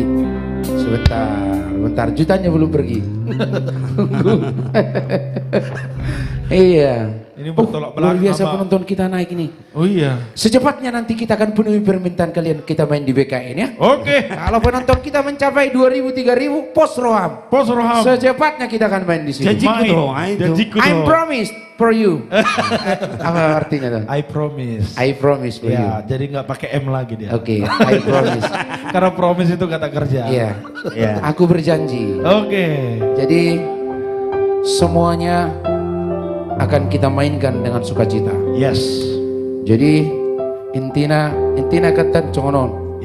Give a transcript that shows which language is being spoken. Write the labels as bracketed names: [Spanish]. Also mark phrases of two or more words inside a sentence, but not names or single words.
[Indonesian] Bentar, jutanya belum pergi. Iya. Ini bertolak Luar belakang biasa sama- penonton kita naik ini. Oh iya. Secepatnya nanti kita akan penuhi permintaan kalian, kita main di BKN ya. Oke. Kalau penonton kita mencapai 2.000, 3.000, [Batak Toba] pos roham. Pos roham. [Indonesian] Secepatnya kita akan main di sini. Janjiku Main. tuh, itu. Janjiku I'm tuh. [English] promised for you. [Indonesian] Apa artinya tuh? [English] I promise. I promise for you. [Indonesian] Ya, jadi nggak pakai M lagi dia. Oke, [English] I promise. [Indonesian] Karena promise itu kata kerja. Iya. Ya. Aku berjanji. Oke. Jadi semuanya akan kita mainkan dengan sukacita. Yes. Jadi intina kata congonon.